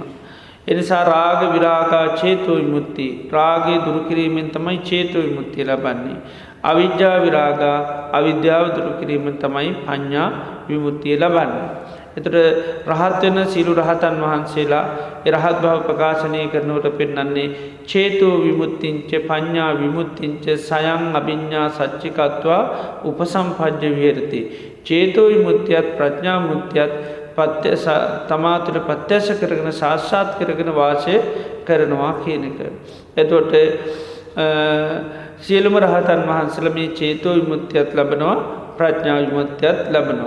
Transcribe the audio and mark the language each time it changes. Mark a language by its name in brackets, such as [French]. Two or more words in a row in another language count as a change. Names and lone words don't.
[Sinhala] එනිසා [Pali] රාග විරාගා චේතෝ විමුක්ති, [Sinhala] රාගය දුරු කිරීමෙන් තමයි චේතෝ විමුක්තිය ලබන්නේ. [Pali] අවිජ්ජා විරාගා, [Sinhala] අවිද්‍යාව දුරු කිරීමෙන් තමයි පඤ්ඤා විමුක්තිය ලබන්නේ. එතකොට රහත් වෙන සීල රහතන් වහන්සේලා ඒ රහත් බව ප්‍රකාශනය කරනකොට පෙන්වන්නේ [Pali] චේතෝ විමුක්තිංච පඤ්ඤා විමුක්තිංච සයං අභිඤ්ඤා සච්චිකත්වා උපසම්පජ්ජ විහෙරති. [Sinhala] චේතෝ විමුක්තියත් ප්‍රඥා විමුක්තියත් තමා තුළ ප්‍රත්‍යක්ෂ කරගෙන සාක්ෂාත් කරගෙන වාසය කරනවා කියන එක. එතකොට සියලුම රහතන් වහන්සේලා මේ චේතෝ විමුක්තියත් ලබනවා, ප්‍රඥා විමුක්තියත් ලබනවා.